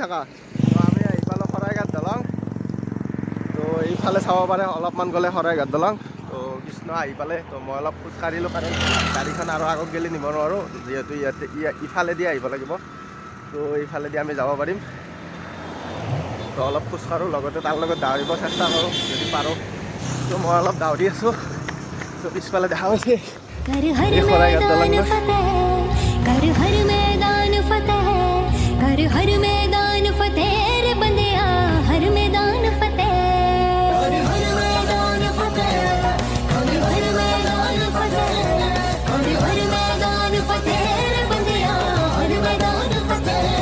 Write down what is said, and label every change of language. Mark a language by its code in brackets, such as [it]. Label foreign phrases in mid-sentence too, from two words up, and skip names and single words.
[as] থাকা তো আমি আহি পালোঁ শৰাইঘাট দলং তো এইফালে চাব পাৰে অলপমান গ'লে শৰাইঘাট দলং তো কৃষ্ণ আহি পালে তো মই অলপ খোজকাঢ়িলোঁ কাৰণ গাড়ীখন আৰু আগত গেলি নিব নোৱাৰোঁ যিহেতু ইয়াতে ইফালেদি আহিব লাগিব তো এইফালেদি আমি যাব পাৰিম তো অলপ খোজকাঢ়োঁ লগতে তাৰ লগত দৌৰিব চেষ্টা কৰোঁ যদি পাৰোঁ তো মই অলপ দৌৰি আছোঁ তো পিছফালে দেখা পাইছে [hi] कर हर मैदान फतेह कर हर मैदान फतेह कर हर मैदान फतेह रे बंदिया हर मैदान फतेह हर मैदान फतेह कर हर मैदान फतेह कर हर मैदान फतेह रे बंदिया हर मैदान फतेह